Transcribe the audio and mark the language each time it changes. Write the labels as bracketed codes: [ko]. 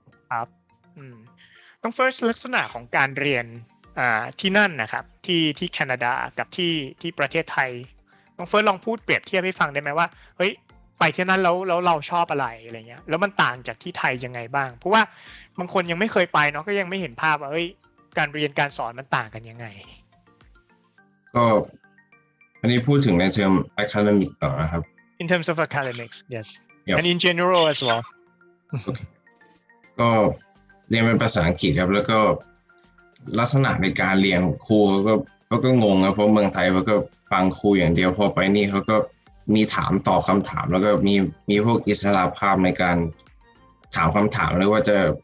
[th] ครับต้อง first ลักษณะของการเรียนที่นั่นนะครับที่แคนาดากับที่ประเทศไทยต้อง first ลองพูดเปรียบเทียบให้ฟังได้ไหมว่าเฮ้ยไปที่นั่นแล้วเราชอบอะไรอะไรเงี้ยแล้วมันต่างจากที่ไทยยังไงบ้างเพราะว่าบางคนยังไม่เคยไปเนาะก็ยังไม่เห็นภาพว่าการเรียนการสอนมันต่างกันยังไง ก็อันนี้พูดถึงในเชิง academic ต่อนะครับ [en] in terms of academics yes and in general as well [th] ก็เรียนเป็นภาษาอังกฤษครับแล้วก็ลักษณะในการเรียนครูเขาก็งงนะเพราะเมืองไทยเขาก็ฟังครูอย่างเดียวพอไปนี่เขาก็มีถามตอบคำถามแล้วก็มีพวกอิสระภาพในการถามคำถามเลยว่าจะ